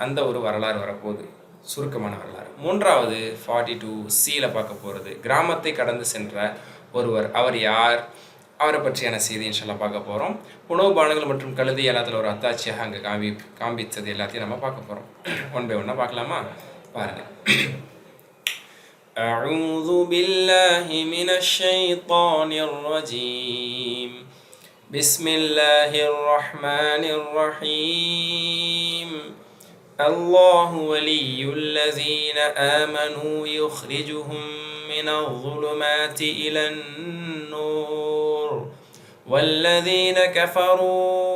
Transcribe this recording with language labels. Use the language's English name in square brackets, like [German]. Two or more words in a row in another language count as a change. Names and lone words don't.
[Tamil] அந்த ஒரு வரலாறு வரப்போகுது, சுருக்கமான வரலாறு. 3வது 42C பார்க்க போகிறது கிராமத்தை கடந்து சென்ற ஒருவர். அவர் யார்? அவரை பற்றியான செய்தி [Arabic] إن شاء الله [Tamil] பார்க்க போகிறோம். உணவு பானங்கள் மற்றும் கழுதை எல்லாத்தில் ஒரு அத்தாட்சியாக அங்கே காண்பித்தது எல்லாத்தையும் நம்ம பார்க்க போகிறோம். [English] one by one [Tamil] பார்க்கலாமா? பாருங்கள். [Arabic] أعوذ بالله من الشيطان الرجيم. بسم الله الرحمن الرحيم. الله ولي الذين آمنوا يخرجهم من الظلمات إلى النور والذين كفروا